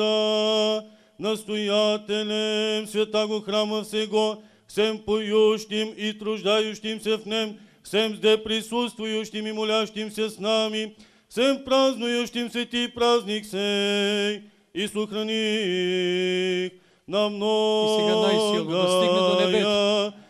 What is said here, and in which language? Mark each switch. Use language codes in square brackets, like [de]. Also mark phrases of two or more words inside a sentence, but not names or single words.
[cu] домичада, настоятелем святаго храма всего, всем поющим и труждающимся в нем, всем зде присутствующим и молящимся с нами, всем празднующим свети праздник сей, и сохрани их на [bg] сега най-силно да стигне до небето.